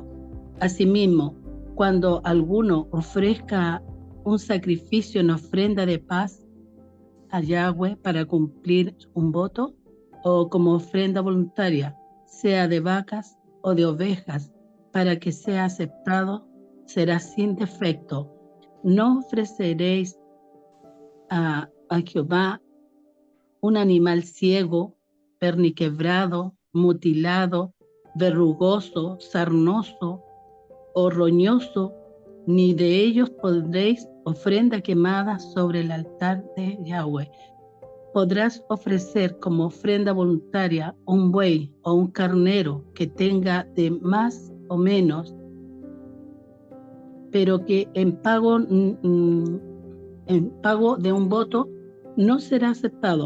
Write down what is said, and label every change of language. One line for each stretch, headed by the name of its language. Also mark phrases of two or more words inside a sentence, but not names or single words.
Spanish: Asimismo, cuando alguno ofrezca un sacrificio en ofrenda de paz a Yahweh para cumplir un voto, o como ofrenda voluntaria, sea de vacas o de ovejas, para que sea aceptado, será sin defecto. No ofreceréis a Jehová un animal ciego, perniquebrado, mutilado, verrugoso, sarnoso o roñoso, ni de ellos pondréis ofrenda quemada sobre el altar de Yahweh. Podrás ofrecer como ofrenda voluntaria un buey o un carnero que tenga de más o menos, pero que en pago de un voto no será aceptado.